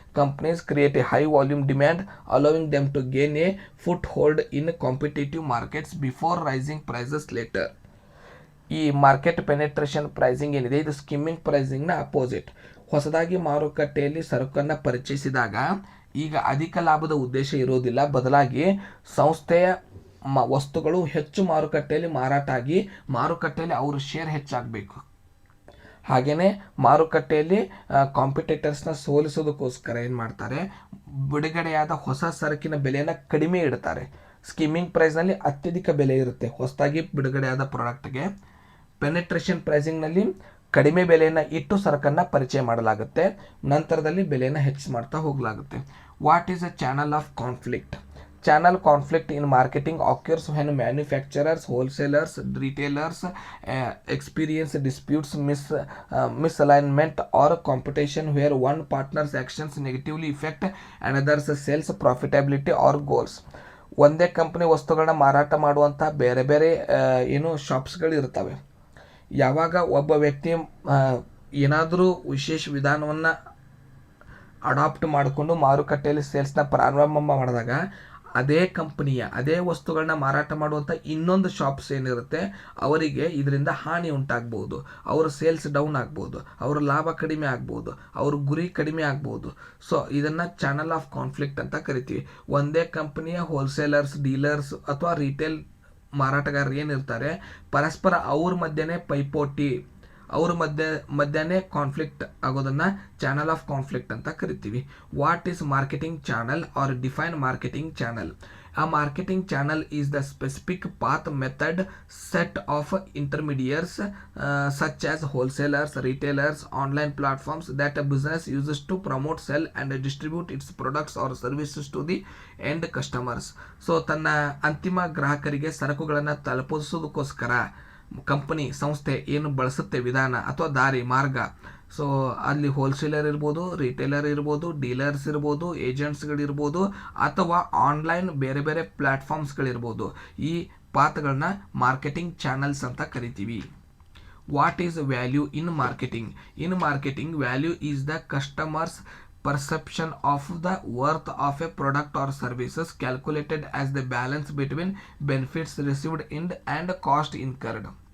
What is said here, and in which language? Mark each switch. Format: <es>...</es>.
<en>Companies create a high volume demand, allowing them to gain a foothold in competitive markets before rising prices later.</en> <kn>ಈ market penetration pricing ಏನಿದೆ ಇದು skimming ಪ್ರೈಸಿಂಗ್ನ opposite. ಹೊಸದಾಗಿ ಮಾರುಕಟ್ಟೆಯಲ್ಲಿ ಸರಕನ್ನು ಪರಿಚಯಿಸಿದಾಗ ಈಗ ಅಧಿಕ ಲಾಭದ ಉದ್ದೇಶ ಇರೋದಿಲ್ಲ, ಬದಲಾಗಿ ಸಂಸ್ಥೆಯ ವಸ್ತುಗಳು ಹೆಚ್ಚು ಮಾರುಕಟ್ಟೆಯಲ್ಲಿ ಮಾರಾಟ ಆಗಿ ಮಾರುಕಟ್ಟೆಯಲ್ಲಿ ಅವ್ರ ಶೇರ್ ಹೆಚ್ಚಾಗಬೇಕು. ಹಾಗೆಯೇ ಮಾರುಕಟ್ಟೆಯಲ್ಲಿ ಕಾಂಪಿಟೇಟರ್ಸ್ನ ಸೋಲಿಸೋದಕ್ಕೋಸ್ಕರ ಏನು ಮಾಡ್ತಾರೆ, ಬಿಡುಗಡೆಯಾದ ಹೊಸ ಸರಕಿನ ಬೆಲೆಯನ್ನು ಕಡಿಮೆ ಇಡ್ತಾರೆ. ಸ್ಕಿಮ್ಮಿಂಗ್ ಪ್ರೈಸ್ನಲ್ಲಿ ಅತ್ಯಧಿಕ ಬೆಲೆ ಇರುತ್ತೆ ಹೊಸದಾಗಿ ಬಿಡುಗಡೆಯಾದ ಪ್ರಾಡಕ್ಟ್ಗೆ. ಪೆನೆಟ್ರೇಷನ್ ಪ್ರೈಸಿಂಗ್ನಲ್ಲಿ ಕಡಿಮೆ ಬೆಲೆಯನ್ನು ಇಟ್ಟು ಸರಕನ್ನು ಪರಿಚಯ ಮಾಡಲಾಗುತ್ತೆ, ನಂತರದಲ್ಲಿ ಬೆಲೆಯನ್ನು ಹೆಚ್ಚು ಮಾಡ್ತಾ ಹೋಗಲಾಗುತ್ತೆ.</kn> <en>What is a channel of conflict? Channel conflict in marketing occurs when manufacturers, wholesalers, retailers experience disputes, misalignment or competition where one partner's actions negatively affect another's sales, profitability or goals.</en> <kn>ಒಂದೇ company ವಸ್ತುಗಳನ್ನ ಮಾರಾಟ ಮಾಡುವಂಥ ಬೇರೆ ಬೇರೆ ಏನು ಶಾಪ್ಸ್ಗಳು ಇರ್ತವೆ. ಯಾವಾಗ ಒಬ್ಬ ವ್ಯಕ್ತಿ ಏನಾದರೂ ವಿಶೇಷ ವಿಧಾನವನ್ನು ಅಡಾಪ್ಟ್ ಮಾಡಿಕೊಂಡು ಮಾರುಕಟ್ಟೆಯಲ್ಲಿ ಸೇಲ್ಸ್ನ ಪ್ರಾರಂಭ ಮಾಡಿದಾಗ ಅದೇ ಕಂಪನಿಯ ಅದೇ ವಸ್ತುಗಳನ್ನ ಮಾರಾಟ ಮಾಡುವಂಥ ಇನ್ನೊಂದು ಶಾಪ್ಸ್ ಏನಿರುತ್ತೆ ಅವರಿಗೆ ಇದರಿಂದ ಹಾನಿ ಉಂಟಾಗ್ಬೋದು, ಅವರ ಸೇಲ್ಸ್ ಡೌನ್ ಆಗ್ಬೋದು, ಅವರ ಲಾಭ ಕಡಿಮೆ ಆಗ್ಬೋದು, ಅವ್ರ ಗುರಿ ಕಡಿಮೆ ಆಗ್ಬೋದು. ಸೊ ಇದನ್ನು ಚಾನಲ್ ಆಫ್ ಕಾನ್ಫ್ಲಿಕ್ಟ್ ಅಂತ ಕರಿತೀವಿ. ಒಂದೇ ಕಂಪನಿಯ ಹೋಲ್ಸೇಲರ್ಸ್, ಡೀಲರ್ಸ್ ಅಥವಾ ರಿಟೇಲ್ ಮಾರಾಟಗಾರರು ಏನಿರ್ತಾರೆ ಪರಸ್ಪರ ಅವ್ರ ಮಧ್ಯೆನೇ ಪೈಪೋಟಿ, ಅವ್ರ ಮಧ್ಯನೇ ಕಾನ್ಫ್ಲಿಕ್ಟ್ ಆಗೋದನ್ನು ಚಾನಲ್ ಆಫ್ ಕಾನ್ಫ್ಲಿಕ್ಟ್ ಅಂತ ಕರಿತೀವಿ.</kn> <en>What is marketing channel or define marketing channel? A marketing channel is the specific path, method, set of intermediaries such as wholesalers, retailers, online platforms that a business uses to promote, sell and distribute its products or services to the end customers.</en> <kn>So ತನ್ನ ಅಂತಿಮ ಗ್ರಾಹಕರಿಗೆ ಸರಕುಗಳನ್ನು ತಲುಪಿಸೋದಕ್ಕೋಸ್ಕರ company ಸಂಸ್ಥೆ ಏನು ಬಳಸುತ್ತೆ ವಿಧಾನ ಅಥವಾ ದಾರಿ ಮಾರ್ಗ. ಸೊ ಅಲ್ಲಿ ಹೋಲ್ಸೇಲರ್ ಇರ್ಬೋದು, ರಿಟೇಲರ್ ಇರ್ಬೋದು, ಡೀಲರ್ಸ್ ಇರ್ಬೋದು, ಏಜೆಂಟ್ಸ್ಗಳಿರ್ಬೋದು ಅಥವಾ ಆನ್ಲೈನ್ ಬೇರೆ ಬೇರೆ ಪ್ಲ್ಯಾಟ್ಫಾರ್ಮ್ಸ್ಗಳಿರ್ಬೋದು. ಈ ಪಾತ್ಗಳನ್ನ ಮಾರ್ಕೆಟಿಂಗ್ ಚಾನಲ್ಸ್ ಅಂತ ಕರಿತೀವಿ.</kn> <en>What is value in marketing? In marketing value is the customers perception of the worth of a product or services calculated as the balance between benefits received and cost incurred.</en>